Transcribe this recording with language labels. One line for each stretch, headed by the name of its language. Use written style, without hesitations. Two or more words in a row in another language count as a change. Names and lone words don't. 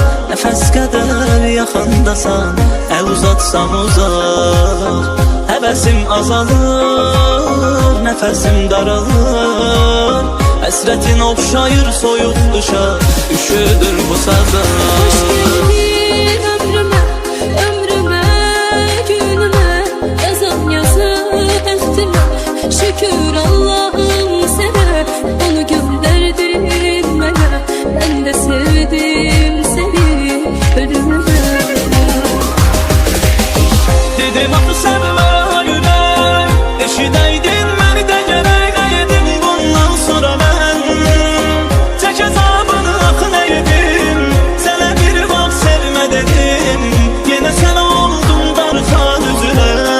Azerbaijani: Nəfəs qədər yaxındasan, əl uzatsam uzaq. Həvəsim azalır, nəfəsim daralır. Həsrətin oxşayır soyuq qışa, üşüdür bu sada.
Turkish: Hoş geldin ömrüme, ömrüme, günüme, yazan yazı ehtime. Şükür Allah'ım sana, onu gönderdin bana. Ben de sevdim seni ölümüme.
Azerbaijani: Dedim axı sevmə ürək, eşidəydin məni də gərək edim. Bundan sonra mən çək əzabını axı nə edim. Sənə bir vaxt sevmə dedim, yenə sən oldun darxan üzünə.